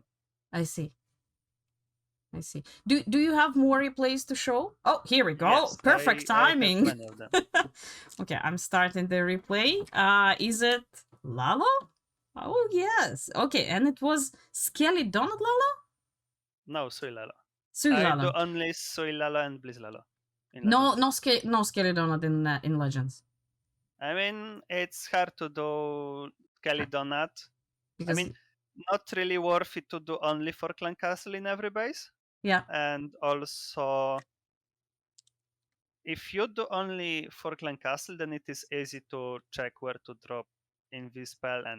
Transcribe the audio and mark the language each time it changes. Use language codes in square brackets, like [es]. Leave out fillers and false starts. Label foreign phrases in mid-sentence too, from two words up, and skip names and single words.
[en] I see. I see. Do you have more replays to show? Oh, here we go. Yes, Perfect I have timing. plenty of them. Okay, I'm starting the replay. Is it Lalo? Oh yes. Okay, and it was Skelly Donut Lalo? No, Sui Lalo. Sui I do Lalo. only Sui Lalo and Blizz Lalo in No, Legends League. no Skelly Donut in Legends. I mean, it's hard to do Kelly Donut. I Because mean, not really worth it to do only for Clan Castle in every base. yeah. And also, if you do only for Clan Castle, then it is easy to check where to drop Invis spell and